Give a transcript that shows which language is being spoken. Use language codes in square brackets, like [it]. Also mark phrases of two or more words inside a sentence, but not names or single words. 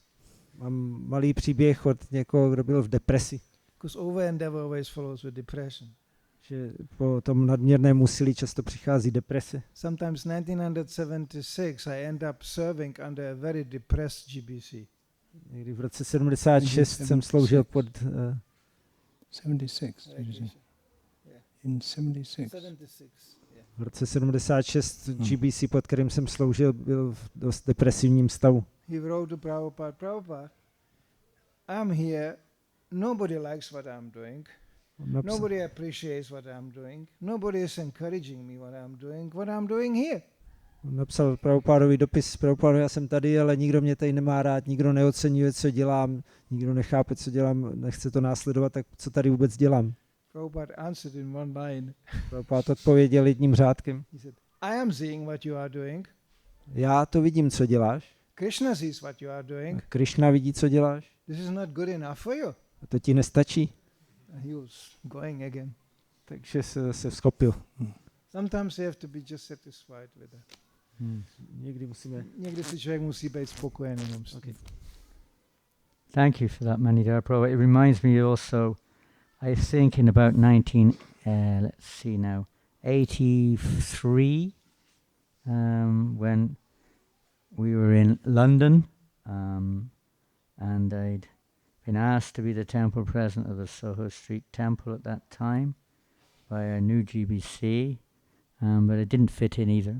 [cs] Mám malý příběh od někoho, kdo byl v depresi. [en] Because over-endeavor always follows with depression. [cs] Že po tom nadměrném úsilí často přichází deprese. [en] Sometimes 1976 I end up serving under a very depressed GBC. [cs] Někdy v roce 76 jsem sloužil pod [en] 76. In 76. [cs] V roce 76 GBC, pod kterým jsem sloužil, byl v dost depresivním stavu. [en] He wrote to Prabhupada, I'm here, nobody likes what I'm doing, nobody appreciates what I'm doing, nobody is encouraging me what I'm doing here. [cs] On napsal Prabhupadovi dopis, Prabhupada, já jsem tady, ale nikdo mě tady nemá rád, nikdo neocenuje, co dělám, nikdo nechápe, co dělám, nechce to následovat, tak co tady vůbec dělám? [en] Prabhupada answered in one line. [cs] Prabhupada odpověděl jedním řádkem. [en] He said, I am seeing what you are doing. [cs] Já to vidím, co děláš. [en] Krishna sees what you are doing. [cs] Krishna vidí, co děláš. [en] This is not good enough for you. [cs] A to ti nestačí. [en] And he was going again. [cs] Takže se vzkopil. [en] Sometimes you have to be just satisfied with that. [cs] Někdy si člověk musí být spokojený. [en] Okay. Thank you for that, Manidhara Prabhu. It reminds me also, I think in about 83, when we were in London, and I'd been asked to be the temple president of the Soho Street Temple at that time by our new GBC, but it didn't fit in either.